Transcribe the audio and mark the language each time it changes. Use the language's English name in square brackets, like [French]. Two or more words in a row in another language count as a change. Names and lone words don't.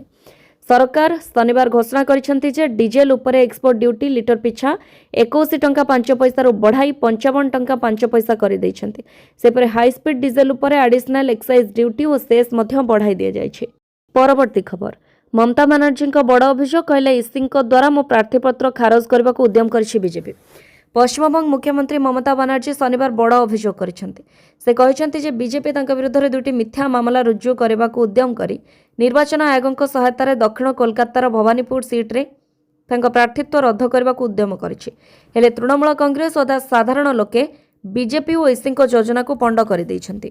[Odia] ସରକାର ଶନିବାର ଘୋଷଣା କରିଛନ୍ତି ଯେ ଡିଜେଲ ଉପରେ [English] export duty [Odia] ଲିଟର ପିଛା 21 ଟଙ୍କା 5 ପଇସାରୁ ବଢ଼ାଇ 55 ଟଙ୍କା 5 ପଇସା କରିଦେଇଛନ୍ତି। ସେପରି [English] high speed diesel [Odia] ଉପରେ [English] additional excise duty [Odia] ଓ ସେସ୍ ମଧ୍ୟ ବଢ଼ାଇ ଦିଆଯାଇଛି। ପରବର୍ତ୍ତୀ ଖବର, ମମତା ବାନାର୍ଜୀଙ୍କ ବଡ଼ ଅଭିଯୋଗ, କହିଲେ ଇସିଙ୍କ ଦ୍ୱାରା ମୋ ପ୍ରାର୍ଥୀପତ୍ର ଖାରଜ କରିବାକୁ ଉଦ୍ୟମ କରିଛି ବିଜେପି। ପଶ୍ଚିମବଙ୍ଗ ମୁଖ୍ୟମନ୍ତ୍ରୀ ମମତା ବାନାର୍ଜୀ ଶନିବାର ବଡ଼ ଅଭିଯୋଗ କରିଛନ୍ତି। से କହିଛନ୍ତି जे बीजेपी ତାଙ୍କ ବିରୋଧରେ ଦୁଇଟି ମିଥ୍ୟା ମାମଲା ରୁଜୁ କରିବାକୁ ଉଦ୍ୟମ କରି ନିର୍ବାଚନ ଆୟୋଗଙ୍କ ସହାୟତାରେ ଦକ୍ଷିଣ କୋଲକାତାର ଭବାନୀପୁର ସିଟ୍ରେ ତାଙ୍କ ପ୍ରାର୍ଥୀତ୍ୱ ରଦ୍ଦ କରିବାକୁ ଉଦ୍ୟମ କରିଛି। ହେଲେ ତୃଣମୂଳ କଂଗ୍ରେସ ଓ ସାଧାରଣ ଲୋକେ ବିଜେପି ଓ ଇସିଙ୍କ ଯୋଜନାକୁ ପଣ୍ଡ କରିଦେଇଛନ୍ତି।